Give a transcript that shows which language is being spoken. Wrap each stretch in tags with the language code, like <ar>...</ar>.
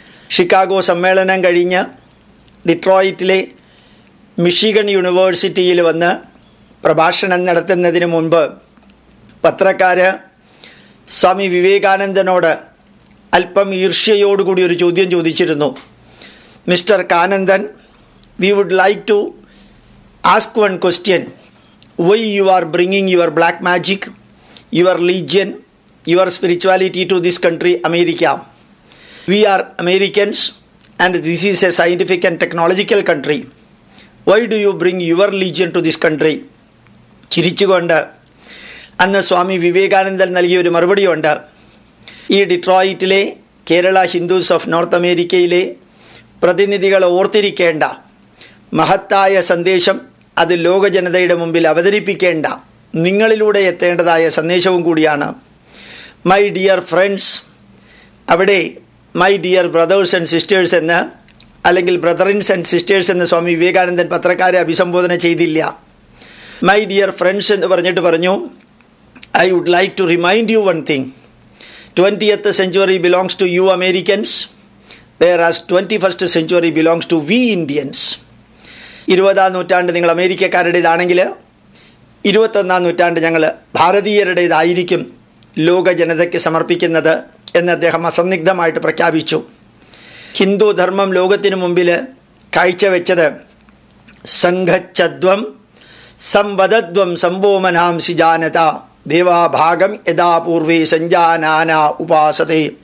<ml>Chicago സമ്മേളനം കഴിഞ്ഞ് ഡിട്രോയിറ്റിലെ Michigan യൂണിവേഴ്സിറ്റിയിൽ വന്ന് പ്രഭാഷണം നടത്തുന്നതിന് മുൻപ് പത്രക്കാർ സ്വാമി വിവേകാനന്ദനോട് അല്പം ഈർഷ്യയോടുകൂടി ഒരു ചോദ്യം ചോദിച്ചിരുന്നു.</ml> <en>Mister Kanandan, we would like to ask one question. Why you are bringing your black magic, your religion, your spirituality to this country, America? We are Americans and this is a scientific and technological country. Why do you bring your religion to this country?</en> <ml>ചിരിച്ചുകൊണ്ട് അന്ന് സ്വാമി വിവേകാനന്ദൻ നൽകിയ ഒരു മറുപടിയുണ്ട്. ഈ ഡിട്രോയിറ്റിലെ Kerala Hindus of north അമേരിക്കയിലെ പ്രതിനിധികൾ ഓർത്തിരിക്കേണ്ട മഹത്തായ സന്ദേശം, അത് ലോക ജനതയുടെ മുമ്പിൽ അവതരിപ്പിക്കേണ്ട, നിങ്ങളിലൂടെ എത്തേണ്ടതായ സന്ദേശവും കൂടിയാണ്.</ml> <en>my dear friends,</en> <ml>അവിടെ</ml> <en>my dear brothers and sisters</en> <ml>എന്ന്, അല്ലെങ്കിൽ ബ്രദറിൻസ് ആൻഡ് സിസ്റ്റേഴ്സ് എന്ന് സ്വാമി വിവേകാനന്ദൻ പത്രക്കാരെ അഭിസംബോധന ചെയ്തില്ല.</ml> <en>my dear friends</en> <ml>എന്ന് പറഞ്ഞിട്ട് പറഞ്ഞു,</ml> <en>I would like to remind you one thing. 20th century belongs to you Americans, whereas 21st century belongs to we Indians.</en> <ml>20ാം നൂറ്റാണ്ട് നിങ്ങൾ അമേരിക്കക്കാരുടേതാണെങ്കിൽ 21ാം നൂറ്റാണ്ട് ഞങ്ങൾ ഭാരതീയരുടേതായിരിക്കും ലോക ജനതയ്ക്ക് സമർപ്പിക്കുന്നത് എന്ന് അദ്ദേഹം അസന്നിഗ്ധമായിട്ട് പ്രഖ്യാപിച്ചു. ഹിന്ദു ധർമ്മം ലോകത്തിനു മുമ്പിൽ കാഴ്ചവെച്ചത്</ml> <sa>സംഘച്ഛദ്വം സംവദദ്വം സംഭോമനാംസി ജാനത ദേവാഭാഗം യഥാ പൂർവേ സഞ്ജാനാന ഉപാസതേ.</sa>